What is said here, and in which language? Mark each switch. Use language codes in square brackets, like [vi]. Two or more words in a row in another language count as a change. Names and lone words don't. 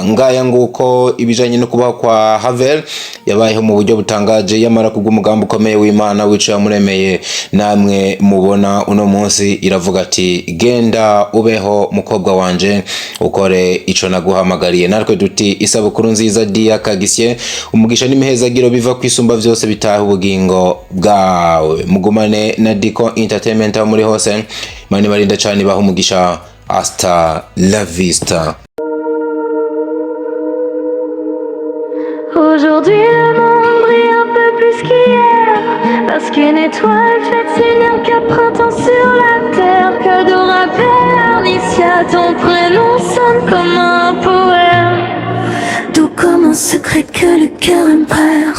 [rn] Ngaya nguko ibijanye no kubaho kwa Havelle yabayeho mu buryo butangaje, yamara kubw'umugambi ukomeye w'Imana wico yamuremeye ikomeye namwe mubona uno munsi, iravuga ati genda ubeho mukobwa wanje ukore ico naguhamagariye. Natwe duti isabukuru nziza Dia Kagisye, umugisha n'imihezagiro biva kwisumba vyose bitaha ubugingo bwawe. Mugumane na Diko Entertainment muri hose, mani barinda cyane baha umugisha. [es] Hasta la vista. [fr] Aujourd'hui le monde brille un peu plus qu'hier, parce qu'une étoile fait s'unir qu'un printemps sur la terre. Que de rappel, Arnicia, ton prénom sonne comme un poème, doux comme un secret que le cœur aime faire.